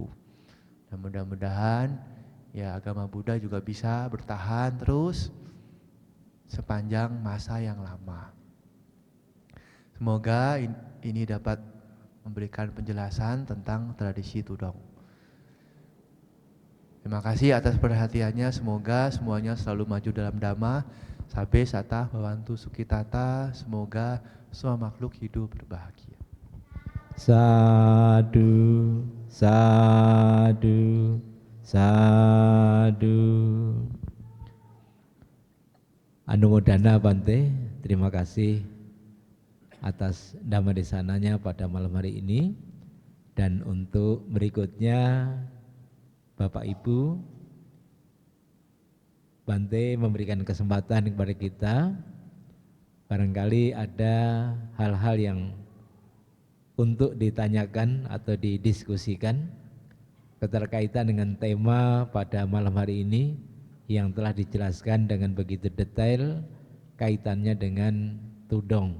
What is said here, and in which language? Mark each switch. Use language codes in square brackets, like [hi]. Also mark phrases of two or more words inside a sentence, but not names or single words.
[id] Dan mudah-mudahan ya agama Buddha juga bisa bertahan terus sepanjang masa yang lama. Semoga ini dapat memberikan penjelasan tentang tradisi Tudong. Terima kasih atas perhatiannya, semoga semuanya selalu maju dalam dhamma. [pi] Sabbe sata bhavantu sukhitata, [id] semoga semua makhluk hidup berbahagia. [pi] Sadu, sadu, sadu. [id] Anumodana Bante, terima kasih atas dhamma desananya pada malam hari ini. Dan untuk berikutnya Bapak Ibu, Bante memberikan kesempatan kepada kita. Barangkali ada hal-hal yang untuk ditanyakan atau didiskusikan keterkaitan dengan tema pada malam hari ini yang telah dijelaskan dengan begitu detail kaitannya dengan tudong.